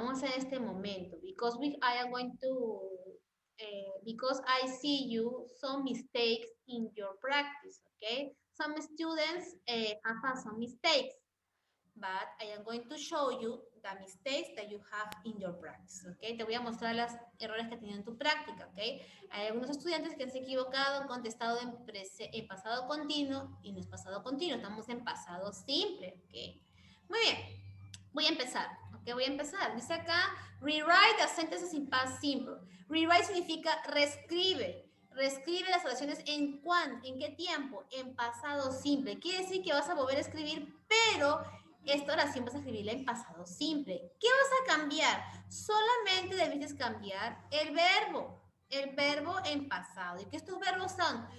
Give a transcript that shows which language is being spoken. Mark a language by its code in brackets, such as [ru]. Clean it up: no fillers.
[es] Vamos a hacer este momento [en] because I am going to because I see you some mistakes in your practice. Okay, some students have some mistakes, but I am going to show you the mistakes that you have in your practice. [es] Okay, te voy a mostrar los errores que tenido en tu práctica. Okay, hay algunos estudiantes que se han equivocado, han contestado en pasado continuo y no es pasado continuo, estamos en pasado simple. Okay, muy bien. Voy a empezar, ¿ok? Voy a empezar. Dice acá, [en] rewrite the sentences in past simple. [es] Rewrite significa reescribe. Reescribe las oraciones en cuándo, en qué tiempo, en pasado simple. Quiere decir que vas a volver a escribir, pero esta oración vas a escribirla en pasado simple. ¿Qué vas a cambiar? Solamente debes cambiar el verbo en pasado. ¿Y qué estos verbos son?